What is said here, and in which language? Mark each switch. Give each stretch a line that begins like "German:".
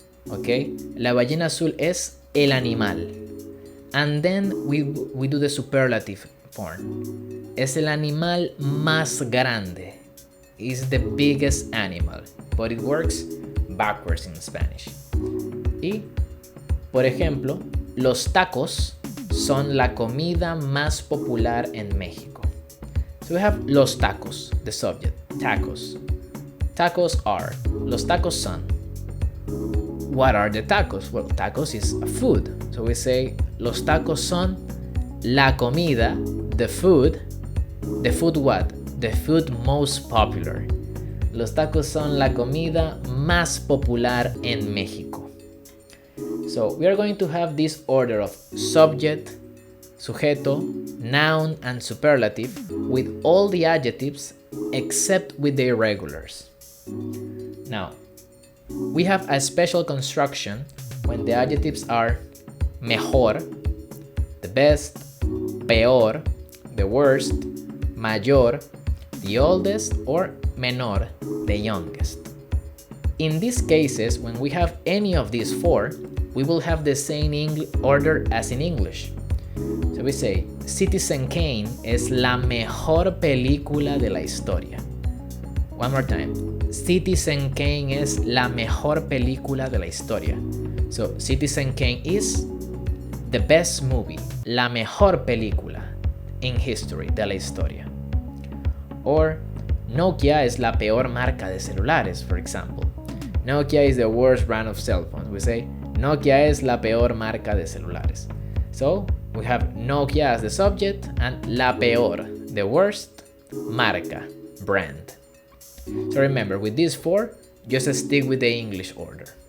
English: Okay?
Spanish: La ballena azul es el animal.
English: And then we do the superlative form.
Spanish: Es el animal más grande.
English: Is the biggest animal. But it works backwards in Spanish.
Spanish: Y, por ejemplo, los tacos son la comida más popular en México.
English: So we have los tacos, the subject, tacos. Tacos are,
Spanish: los tacos son.
English: What are the tacos? Well, tacos is a food. So we say,
Spanish: los tacos son la comida,
English: the food what? The food most popular.
Spanish: Los tacos son la comida más popular en México.
English: So we are going to have this order of subject, sujeto, noun, and superlative with all the adjectives except with the irregulars. Now, we have a special construction when the adjectives are mejor, the best, peor, the worst, mayor, the oldest, or menor, the youngest. In these cases, when we have any of these four, we will have the same order as in English. So we say,
Spanish: Citizen Kane es la mejor película de la historia.
English: One more time.
Spanish: Citizen Kane es la mejor película de la historia.
English: So, Citizen Kane is the best movie,
Spanish: la mejor película
English: in history
Spanish: de la historia. Or, Nokia es la peor marca de celulares,
English: for example. Nokia is the worst brand of cell phones. We say,
Spanish: Nokia es la peor marca de celulares.
English: So, we have Nokia as the subject and
Spanish: la peor,
English: the worst, marca, brand. So remember, with these four, just stick with the English order.